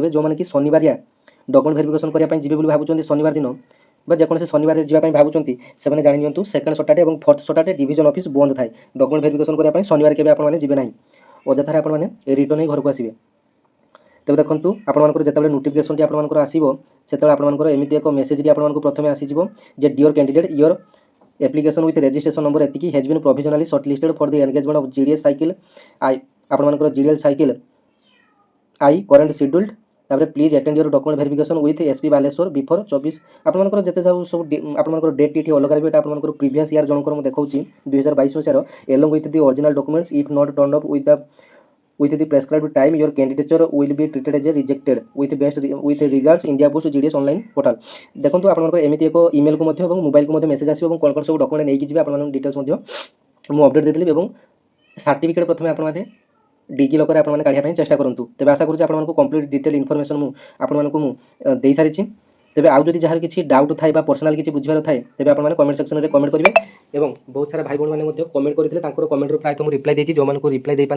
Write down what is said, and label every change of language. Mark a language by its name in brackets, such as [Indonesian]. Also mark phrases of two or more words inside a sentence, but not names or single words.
[Odia] ତେବେ ଯେଉଁମାନେ କି ଶନିବାରିଆ [English] document verification [Odia] କରିବା ପାଇଁ ଯିବେ ବୋଲି ଭାବୁଛନ୍ତି ଶନିବାର ଦିନ ବା ଯେକୌଣସି ଶନିବାରରେ ଯିବା ପାଇଁ ଭାବୁଛନ୍ତି ସେମାନେ ଜାଣି ନିଅନ୍ତୁ [English] second Saturday [Odia] ଏବଂ [English] fourth Saturday division office [Odia] ବନ୍ଦ ଥାଏ। [English] document verification [Odia] କରିବା ପାଇଁ ଶନିବାର କେବେ ଆପଣମାନେ ଯିବେ ନାହିଁ। ଅଯଥାରେ ଆପଣମାନେ ରିଟର୍ନ ହେଇ ଘରକୁ ଆସିବେ। ତେବେ ଦେଖନ୍ତୁ ଆପଣମାନଙ୍କର ଯେତେବେଳେ ନୋଟିଫିକେସନ୍ଟି ଆପଣମାନଙ୍କର ଆସିବ ସେତେବେଳେ ଆପଣମାନଙ୍କର ଏମିତି ଏକ ମେସେଜଟି ଆପଣମାନଙ୍କୁ ପ୍ରଥମେ ଆସିଯିବ ଯେ [English] dear candidate your application with registration number ଏତିକି has been provisionally shortlisted for the engagement of GDS cycle I ଆପଣମାନଙ୍କର GDS cycle I current scheduled। ତାପରେ please attend your document verification with SP Baleshwar before 24. [Odia] ଆପଣମାନଙ୍କର ଯେତେ ସବୁ ଆପଣମାନଙ୍କର ଡେଟ୍ ଏଠି ଅଲଗା ରହିବ। ଏଇଟା ଆପଣମାନଙ୍କର [English] previous year [Odia] ଜଣଙ୍କର ମୁଁ ଦେଖାଉଛି 2022 ମସିହାର [English] along with the original documents if not turned up with the prescribed time your candidature will be treated as a rejected with regards India Post GDS online portal। [Odia] ଦେଖନ୍ତୁ ଆପଣଙ୍କର ଏମିତି ଏକ ଇମେଲକୁ ମଧ୍ୟ ଏବଂ ମୋବାଇଲକୁ ମଧ୍ୟ ମେସେଜ ଆସିବ ଏବଂ କ'ଣ କ'ଣ ସବୁ ଡକ୍ୟୁମେଣ୍ଟ ନେଇକି ଯିବେ ଆପଣମାନଙ୍କ ଡିଟେଲ୍ସ ମଧ୍ୟ ମୁଁ ଅପଡେଟ୍ ଦେଇଥିଲି ଏବଂ ସାର୍ଟିଫିକେଟ୍ ପ୍ରଥମେ ଆପଣମାନେ ଡିଜି ଲକରରେ ଆପଣମାନେ କାଢ଼ିବା ପାଇଁ ଚେଷ୍ଟା କରନ୍ତୁ। ତେବେ ଆଶା କରୁଛି ଆପଣମାନଙ୍କୁ [English] complete detail information [Odia] ମୁଁ ଆପଣମାନଙ୍କୁ ଦେଇସାରିଛି। ତେବେ ଆଉ ଯଦି ଯାହାର କିଛି ଡାଉଟ୍ ଥାଏ ବା ପର୍ସନାଲ କିଛି ବୁଝିବାର ଥାଏ ତେବେ ଆପଣମାନେ [English] comment sectionରେ [Odia] କମେଣ୍ଟ କରିବେ ଏବଂ ବହୁତ ସାରା ଭାଇ ଭଉଣୀମାନେ ମଧ୍ୟ କମେଣ୍ଟ କରିଥିଲେ ତାଙ୍କର କମେଣ୍ଟରୁ ପ୍ରାୟତଃ ମୁଁ ରିପ୍ଲାଏ ଦେଇଛି।